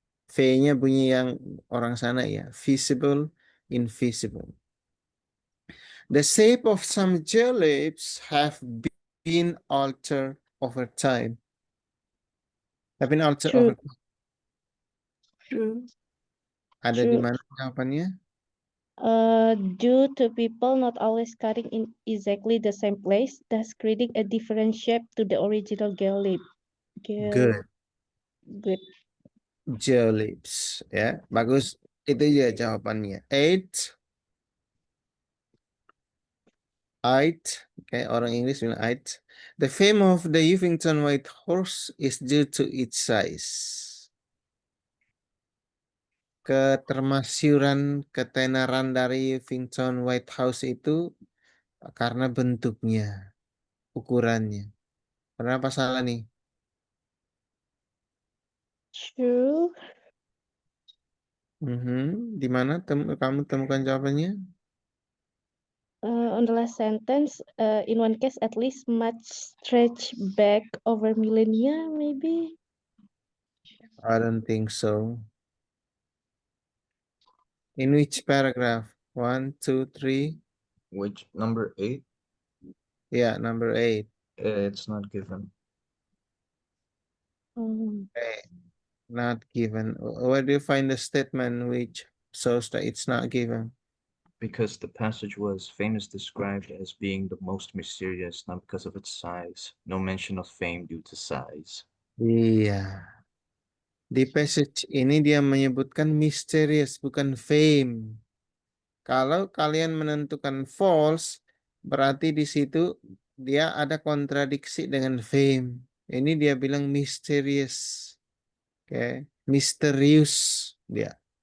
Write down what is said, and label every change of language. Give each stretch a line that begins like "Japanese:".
Indonesian: V-nya bunyi yang orang sana ya.
English: Visible, invisible. The shape of some geolipes have been altered over time. Have been altered True. over time. True.
Indonesian: Ada di
English: True.
Indonesian: mana jawabannya?
English: Due to people not always cutting in exactly the same place, thus creating a different shape to the original geolip. Good. Good.
Indonesian: Geolipes, ya, bagus. Itu ya jawabannya. Eight.
English: Eight.
Indonesian: Oke, orang Inggris bilang eight.
English: The fame of the Uffington White Horse is due to its size.
Indonesian: Ketermasyuran, ketenaran dari Uffington White House itu karena bentuknya, ukurannya. Kenapa salah nih?
English: True.
Indonesian: Di mana kamu temukan jawabannya?
English: On the last sentence, in one case, at least much stretch back over millennia, maybe. I don't think so. In which paragraph? 1, 2, 3. Which number 8? Yeah, number 8. It's not given. Okay. Not given. Where do you find the statement which shows that it's not given? Because the passage was famous described as being the most mysterious, not because of its size. No mention of fame due to size.
Indonesian: Iya. Di passage ini dia menyebutkan mysterious, bukan fame. Kalau kalian menentukan false, berarti di situ dia ada kontradiksi dengan fame. Ini dia bilang mysterious. Oke, misterius dia.